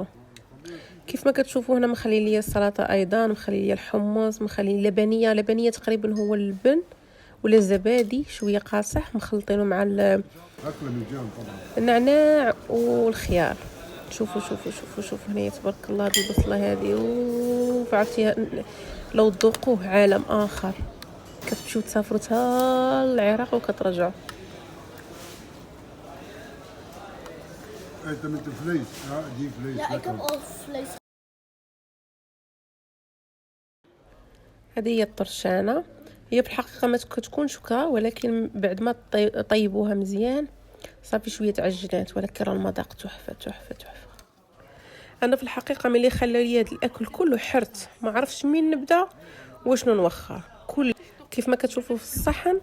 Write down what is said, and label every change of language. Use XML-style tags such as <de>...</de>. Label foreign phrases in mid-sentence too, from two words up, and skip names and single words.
<ar>كيف ما كتشوفوا هنا مخلي لي السلطه، ايضا مخلي لي الحمص، مخلي لي لبنيه تقريبا هو اللبن ولا الزبادي شويه قاصح مخلطينه مع النعناع والخيار. شوفوا هنا تبارك الله هذه البصله هذه وعرفتيها. لو تذوقوه عالم اخر. كتمشيو تسافروا حتى العراق وكترجعوا.</ar> <nl>انت met de vlees? Ja, die vlees. Ja, ik heb al vlees.</nl> <ar>هذه هي الطرشانه. هي بالحقيقه ما كتكونش كا، ولكن بعد ما طيبوها مزيان صافي شويه تعجنات، ولكن راه المذاق تحفه. انا في الحقيقه ملي خلى لي هذا الاكل كله حرت، ما عرفتش منين نبدا وشنو نوخر كل كيف ما كتشوفوا في الصحن.</ar>